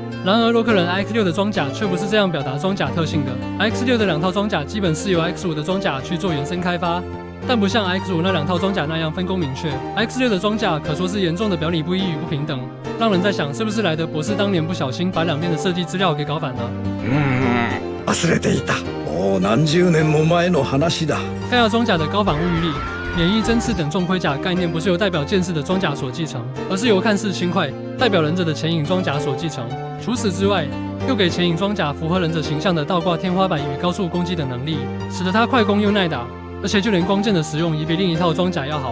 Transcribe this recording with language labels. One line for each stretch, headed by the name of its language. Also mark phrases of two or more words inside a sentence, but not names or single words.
Chinese: 然而，洛克人 X6的装甲却不是这样表达装甲特性的。X6的2套装甲基本是由 X5的装甲去做延伸开发，但不像 X5那2套装甲那样分工明确。X6的装甲可说是严重的表里不一与不平等，让人在想是不是莱德博士当年不小心把两边的设计资料给搞反了。
Japanese: 忘れていた。もう何十年も前の話だ。
Chinese: 盖亚装甲的高反物欲力、免疫针刺等重盔甲概念不是由代表剑士的装甲所继承，而是由看似轻快、代表忍者的前影装甲所继承。除此之外，又给前影装甲符合忍者形象的倒挂天花板与高速攻击的能力，使得它快攻又耐打，而且就连光剑的使用也比另一套装甲要好。